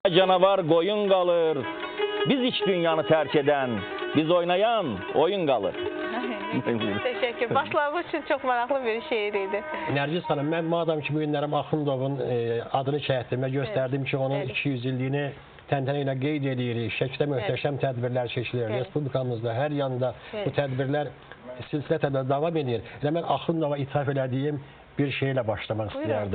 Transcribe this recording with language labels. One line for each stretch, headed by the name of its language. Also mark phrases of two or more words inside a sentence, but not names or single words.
Azerbaijani: Canavar qoyun qalır, biz iç dünyanı tərk edən, biz oynayan oyun qalır.
Turkish: Teşekkür. Başlangıç için çok meraklı bir şiiriydi.
Azerbaijani: Nərgiz xanım, mən madam ki, bu günlərim Axundovun adını çəkdim və göstərdim ki, onun 200 illiyini təntənə ilə qeyd edirik. Şəkidə möhtəşəm tədbirlər çekilir. Respublikamızda hər yanda bu tədbirlər silsilə tədbirlər davam edir. Elə mən Axundova ithaf elədiyim bir şeylə başlamaq istəyərdim.